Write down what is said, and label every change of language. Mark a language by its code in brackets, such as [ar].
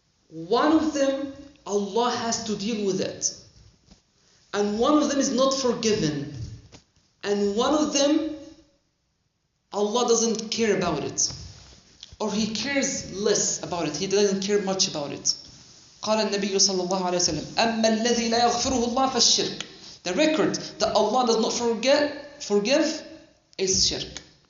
[en] One of them, Allah has to deal with it. And one of them is not forgiven. And one of them, Allah doesn't care about it. Or He cares less about it. He doesn't care much about it. [ar] قال النبي صلى الله عليه وسلم أما الذي لا يغفره الله فالشرك. [en] The record that Allah does not forgive is shirk.